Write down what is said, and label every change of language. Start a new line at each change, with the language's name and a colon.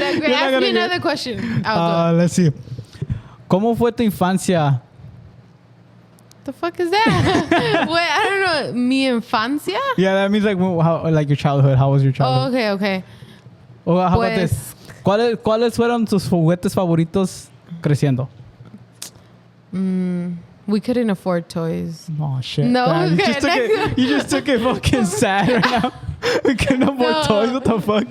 English: Ask me another question. Let's see.
Spanish: ¿Cómo fue tu infancia?
English: The fuck is that? Wait, I don't know.
Spanish: Mi infancia?
English: Yeah, that means like how, like your childhood. How was your childhood? Oh, okay. Oh, how about this?
Spanish: ¿Cuáles fueron tus juguetes favoritos creciendo?
English: We couldn't afford toys. Oh shit! No, man, you just took it fucking sad right now. We couldn't afford toys. What the fuck?